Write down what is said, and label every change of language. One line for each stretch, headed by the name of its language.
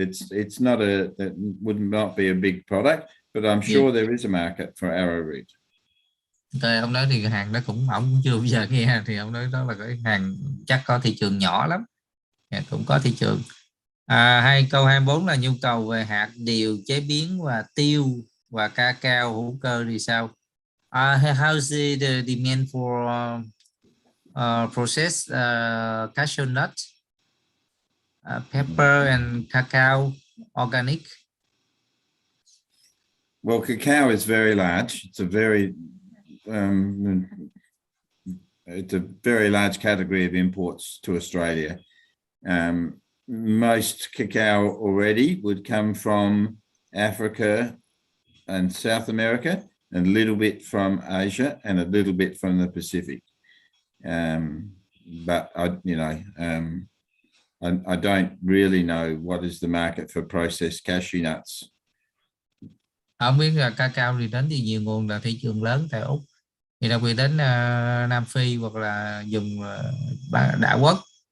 English: It's not that would not be a big product, but I'm sure there is a market for arrowroot.
Vietnamese: Ông nói thì hàng đó ông cũng chưa bao giờ nghe, thì ông nói đó là cái hàng chắc có thị trường nhỏ lắm, cũng có thị trường. Câu 24 là nhu cầu về hạt điều chế biến và tiêu và cacao hữu cơ thì sao?
English: How's the demand for processed cashew nut, pepper and cacao organic? Well, cacao is very large. It's a very large category of imports to Australia. Most cacao already would come from Africa and South America, and a little bit from Asia, and a little bit from the Pacific. But I don't really know what is the market for processed cashew nuts.
Vietnamese: Không biết là cacao thì đến thì nhiều nguồn, là thị trường lớn tại Úc, thì đặc biệt đến Nam Phi hoặc là vùng đảo quốc.